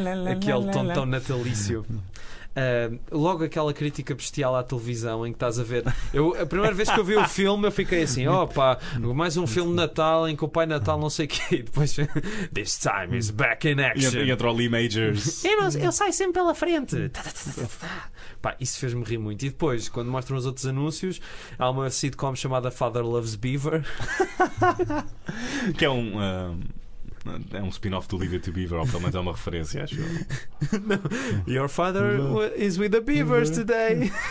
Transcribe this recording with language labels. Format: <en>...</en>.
<pt>Aquele tom tão natalício. Logo aquela crítica bestial à televisão em que estás a ver. A primeira vez que eu vi o filme eu fiquei assim: mais um filme de Natal em que o Pai Natal não sei o quê.</pt> <en>E depois This time is back in action.</en> <pt>E entra o Lee Majors. Eu saio sempre pela frente. Pá, isso fez-me rir muito. E depois, quando mostram os outros anúncios, há uma sitcom chamada Father Loves Beaver. Que é um spin-off do Leave It to Beaver, ou pelo menos é uma referência, acho eu.</pt> <en>Your father is with the beavers today.</en>